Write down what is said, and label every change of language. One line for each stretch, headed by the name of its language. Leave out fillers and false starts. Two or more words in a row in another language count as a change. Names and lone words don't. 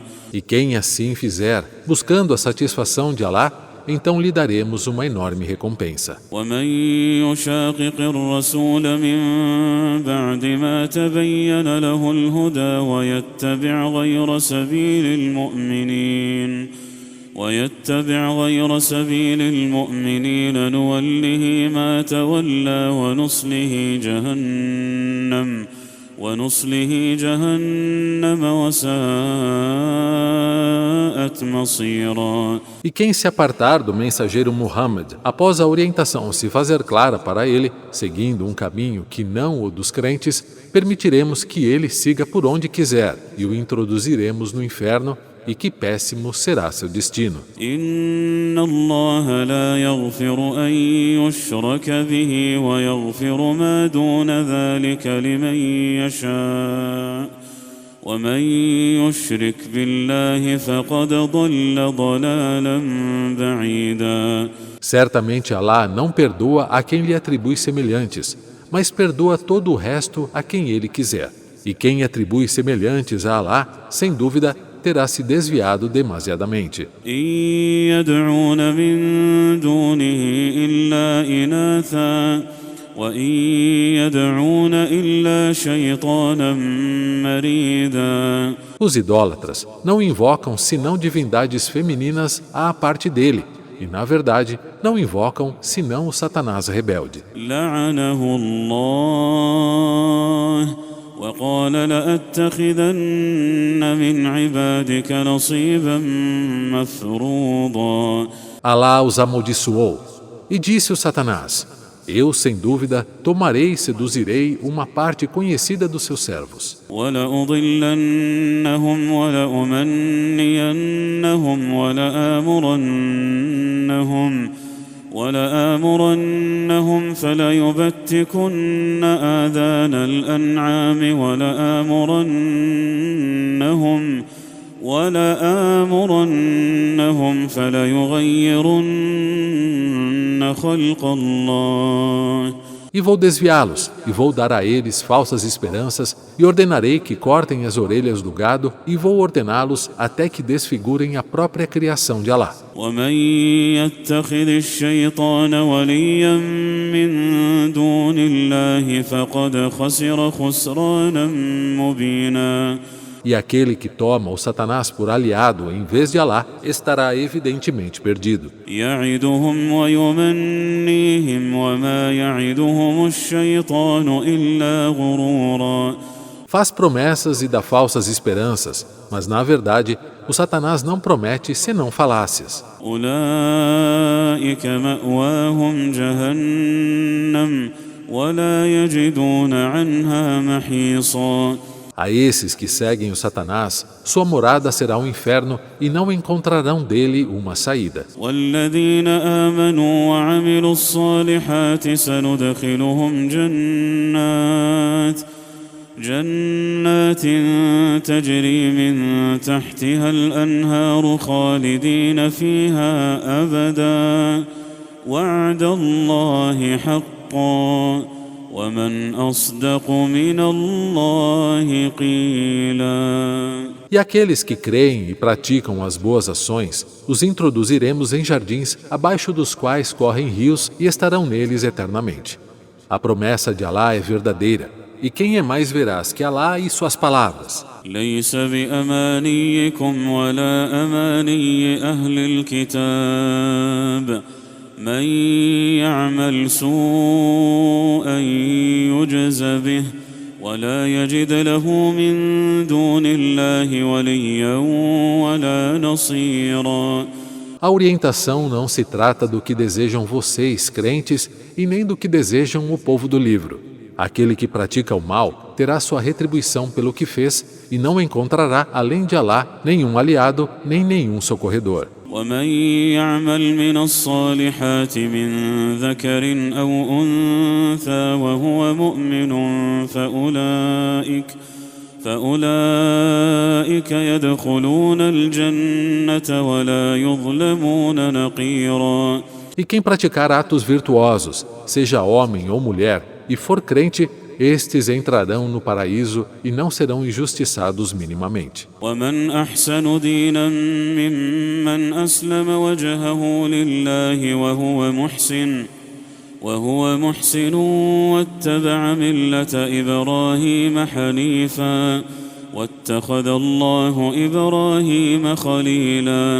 Portuguese: E quem assim fizer, buscando a satisfação de Alá, então lhe daremos uma enorme recompensa.
Arabic: ومن يشاقق الرسول من بعد ما تبين له الهدى ويتبع غير سبيل المؤمنين نوله ما تولى ونصله جهنم وساءت مصيرا.
Portuguese: E quem se apartar do mensageiro Muhammad, após a orientação se fazer clara para ele, seguindo um caminho que não o dos crentes, permitiremos que ele siga por onde quiser e o introduziremos no inferno, e que péssimo será seu destino.
Arabic: إن الله لا يغفر أن يشرك به ويغفر ما دون ذلك لمن يشاء ومن يشرك بالله فقد ضل ضلالا بعيدا.
Portuguese: Certamente Alá não perdoa a quem lhe atribui semelhantes, mas perdoa todo o resto a quem ele quiser. E quem atribui semelhantes a Alá, sem dúvida, terá se desviado demasiadamente.
Arabic: إن يدعون من دونه إلا إناثا وإن يدعون إلا شيطانا مريدا.
Portuguese: Os idólatras não invocam senão divindades femininas à parte dele, e na verdade não invocam senão o Satanás rebelde.
Arabic: لعنه الله وقال لأتخذن من عبادك نصيبا مفروضا.
Portuguese: Alá os amaldiçoou, e disse o Satanás: Eu, sem dúvida, tomarei e seduzirei uma parte conhecida dos seus servos.
Arabic: وَلَأُضِلَّنَّهُمْ وَلَأُمَنِّيَنَّهُمْ وَلَآمُرَنَّهُمْ فَلَيُبَتِّكُنَّ آذَانَ الْأَنْعَامِ وَلَآمُرَنَّهُمْ فَلَيُغَيِّرُنَّ خَلْقَ اللَّهِ.
Portuguese: E vou desviá-los, e vou dar a eles falsas esperanças, e ordenarei que cortem as orelhas do gado, e vou ordená-los até que desfigurem a própria criação de Alá.
Arabic: وَمَن يَتَّخِذِ الشَّيْطَانَ وَلِيًّا مِّن دُونِ اللَّهِ فَقَدْ خَسِرَ خُسْرَانًا مُّبِينًا.
Portuguese: E aquele que toma o Satanás por aliado em vez de Alá, estará evidentemente perdido.
Arabic: يَعِدُهُمْ وَيُمَنِّيهِمْ وَمَا يَعِدُهُمُ الشَّيْطَانُ إِلَّا غُرُورًا.
Portuguese: Faz promessas e dá falsas esperanças, mas na verdade, o Satanás não promete senão falácias.
Arabic: أُولَٰئِكَ مَأْوَاهُمْ جَهَنَّمُ وَلَا يَجِدُونَ عَنْهَا مَحِيصًا.
Portuguese: A esses que seguem o Satanás, sua morada será um inferno e não encontrarão dele uma saída.
Arabic: وَالَّذِينَ آمَنُوا وَعَمِلُوا الصَّالِحَاتِ سَنُدْخِلُهُمْ جنات تجري من تحتها الأنهار خالدين فيها أبدا وعد الله حقا ومن أصدق من الله قيلا.
Portuguese: E aqueles que creem e praticam as boas ações, os introduziremos em jardins, abaixo dos quais correm rios e estarão neles eternamente. A promessa de Alá é verdadeira. E quem é mais veraz que Alá e suas palavras?
Arabic: ليس بأمانيكم ولا أماني أهل الكتاب من يعمل سوءا يجز به ولا يجد له من دون الله وليا ولا نصيرا.
Portuguese: A orientação não se trata do que desejam vocês, crentes, e nem do que desejam o povo do livro. Aquele que pratica o mal terá sua retribuição pelo que fez e não encontrará, além de Alá, nenhum aliado nem nenhum socorredor.
Arabic: ومن يعمل من الصالحات من ذكر أو أنثى وهو مؤمن فأولئك يدخلون الجنة ولا يظلمون نقيرا.
Portuguese: E quem praticar atos virtuosos, seja homem ou mulher, e for crente, estes entrarão no paraíso e não serão injustiçados minimamente.
Arabic: ومن أحسن دينا ممن أسلم وجهه لله وهو محسن واتبع ملة إبراهيم حنيفا واتخذ الله إبراهيم خليلا.